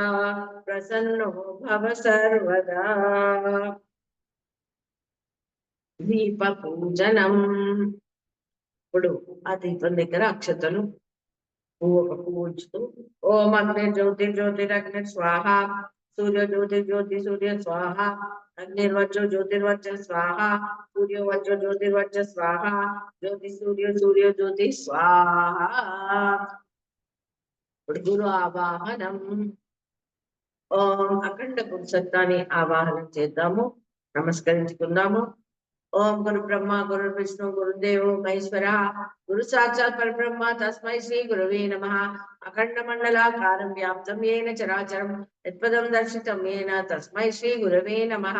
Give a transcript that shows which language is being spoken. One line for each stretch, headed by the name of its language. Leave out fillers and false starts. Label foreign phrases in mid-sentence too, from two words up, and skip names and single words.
Sanskrit: ప్రసన్నో భవ సర్వదా. దీప పూజనం.
Telugu: ఇప్పుడు ఆ దీపం దగ్గర అక్షతలు పూజుతూ
Sanskrit: ఓం అగ్ని జ్యోతి జ్యోతిరగ్ని స్వాహ సూర్య జ్యోతి జ్యోతి సూర్య స్వాహ अग्निर्वज्रो ज्योतिर्वज्र स्वाहा, सूर्यो वज्रो ज्योतिर्वज्र स्वाहा, ज्योति सूर्यो सूर्यो ज्योति स्वाहा। गुरु आवाहनम।
Telugu: ఓం అఖండ పురుషత్వాన్ని ఆవాహనం చేద్దాము, నమస్కరించుకుందాము.
Sanskrit: ఓం గురు బ్రహ్మ గురు విష్ణు గురుదేవో మహేశ్వర, గురు సాక్షాత్ పరబ్రహ్మ తస్మై శ్రీ గురవే నమః. అఖండ మండలాకారం వ్యాప్తం ఏన చరాచరం యత్పదం దర్శితం ఏన తస్మై శ్రీ గురవే నమః.